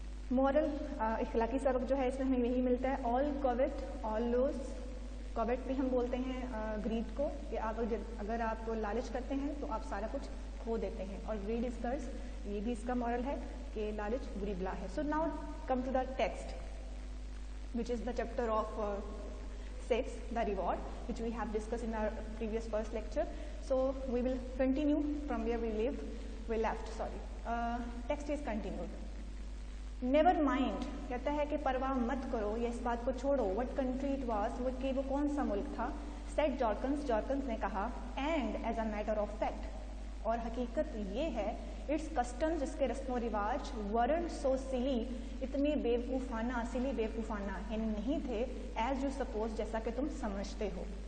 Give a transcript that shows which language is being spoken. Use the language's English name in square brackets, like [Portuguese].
[Urdu] Moral, اخلاقی سبق جو ہے اس میں ہمیں یہی ملتا ہے, [English] all covet, all lose. [Urdu] Covid بھی ہم بولتے ہیں گریڈ کو, کہ آپ اگر آپ لالچ کرتے ہیں تو آپ سارا کچھ کھو دیتے ہیں, اور [English] greed is curse, [Urdu] یہ بھی اس کا مورل ہے کہ لالچ بری بلا ہے. [English] So now come to the text which is the chapter of 6, the reward, which we have discussed in our previous first lecture. So we will continue from where we left. Text is continued. Never mind, [Urdu] کہتا ہے کہ پرواہ مت کرو یا اس بات کو چھوڑو, [English] what country it was, [Urdu] وہ کہ وہ کون سا ملک تھا, [English] said Jorkins [Urdu] نے کہا, [English] and as a matter of fact, [Urdu] اور حقیقت یہ ہے, [English] its customs, [Urdu] اس کے رسم و رواج, [English] weren't so silly, [Urdu] اتنے بیوقوفانہ یعنی نہیں تھے, [English] as you suppose, [Urdu] جیسا کہ تم سمجھتے ہو.